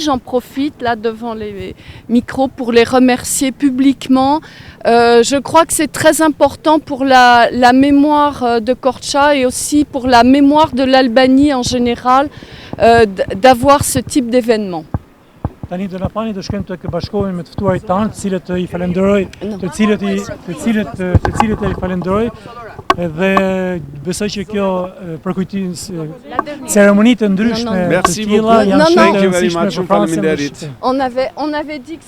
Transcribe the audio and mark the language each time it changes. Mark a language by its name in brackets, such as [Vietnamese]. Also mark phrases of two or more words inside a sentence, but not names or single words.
[French] J'en profite là devant les micros pour les remercier publiquement. Je crois que c'est très important pour la mémoire de Korça et aussi pour la mémoire de l'Albanie en général d'avoir ce type d'événement. [Albanian] Tani do na pani të shkojmë të bashkohemi me të ftuarit tanë, të cilët i falenderoj, të cilët i falenderoj dhe besoj që kjo përkujtim ceremoni të ndryshme të tilla janë shumë të rëndësishme për Francën. [French] On avait dit que